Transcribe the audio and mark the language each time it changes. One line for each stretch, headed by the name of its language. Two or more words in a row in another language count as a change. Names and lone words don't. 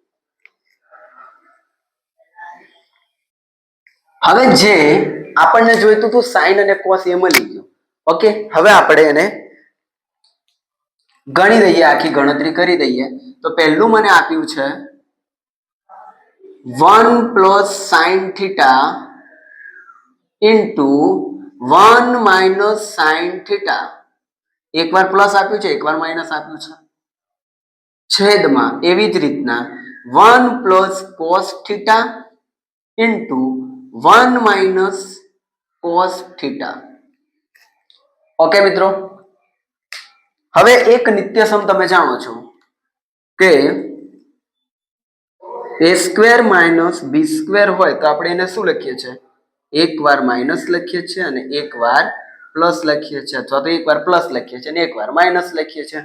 Gujarati: હવે જે આપણને જોઈતું હતું સાઇન અને કોસ એ મળી ગયું. ઓકે, હવે આપણે એને ગણી દઈએ, આખી ગણતરી કરી દઈએ. તો પહેલું મને આપ્યું છે
English: 1 plus sin theta into 1 minus sin theta.
Gujarati: એકવાર પ્લસ આપ્યું છે, એકવાર માઇનસ આપ્યું છે. છેદમાં એવી જ રીતના
English: 1 plus cos theta into 1 minus cos થીટા.
Gujarati: ઓકે મિત્રો, હવે એક નિત્યસમ તમે જાણો છો કે
English: a square minus b square
Gujarati: હોય તો આપણે એને શું લખીએ છીએ? એક વાર માઇનસ લખીએ છીએ અને એક વાર પ્લસ લખીએ છીએ, અથવા તો એક વાર પ્લસ લખીએ છીએ અને એક વાર માઇનસ લખીએ છીએ.